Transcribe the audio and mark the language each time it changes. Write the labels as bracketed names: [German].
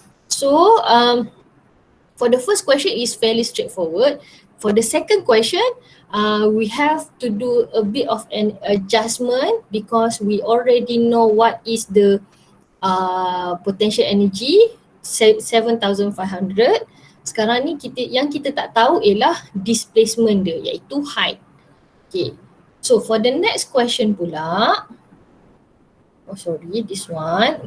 [English] So for the first question is fairly straightforward. For the second question, we have to do a bit of an adjustment because we already know what is the potential energy 7,500. [Malay] Sekarang ni yang kita tak tahu ialah displacement dia, iaitu height. [English] Okay, so for the next question pula, this one.